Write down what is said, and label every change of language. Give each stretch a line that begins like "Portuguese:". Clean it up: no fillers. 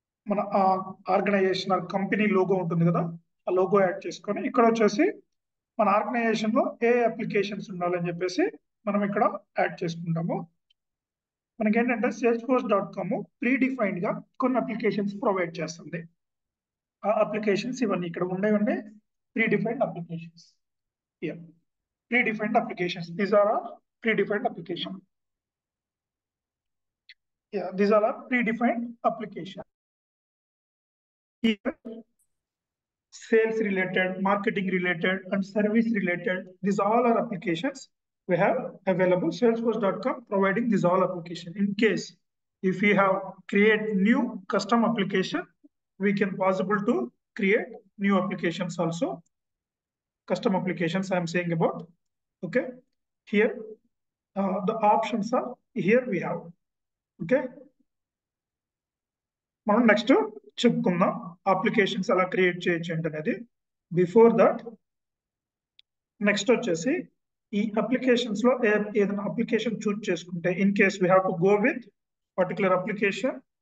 Telugu: మన organisation company logo ఉంటుంది కదా, ఆ లోగో యాడ్ చేసుకొని ఇక్కడ వచ్చేసి మన ఆర్గనైజేషన్ లో ఏ అప్లికేషన్స్ ఉండాలని చెప్పేసి మనం ఇక్కడ యాడ్ చేసుకుంటాము. మనకి ఏంటంటే salesforce.com ప్రీ డిఫైన్డ్ గా కొన్ని అప్లికేషన్స్ ప్రొవైడ్ చేస్తుంది. ఆ అప్లికేషన్స్ ఇవన్నీ ఇక్కడ ఉండేవన్నీ pre defined applications.
English: Predefined applications. These are our predefined application. These are our predefined application. Here, sales related, marketing related, and service related. These all are applications we have available. Salesforce.com providing these all application. In case if we have create new custom application, we can possible to create new applications also. Custom applications I am saying about. Okay, here the options are here we have.
Telugu: Okay, మనం next చెప్పుకుందాం applications ఎలా create చేయొచ్చు అనేది.
English: before that
Telugu: next వచ్చేసి ఈ applications లో ఏదైనా application చూస్ చేసుకుంటే
English: In case we have to go with particular application.